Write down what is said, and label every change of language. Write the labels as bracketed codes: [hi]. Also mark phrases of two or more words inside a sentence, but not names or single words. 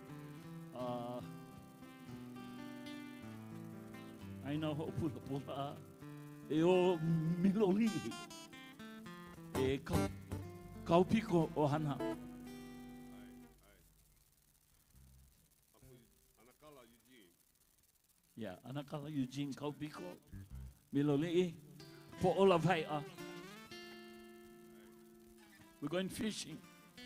[en] I know Hopula. [haw] Eo Miloli. E Kaupiko Ohana. [en] Yeah, Anakala Eugene Kaupiko. Miloli. For all of Haia. We're going fishing.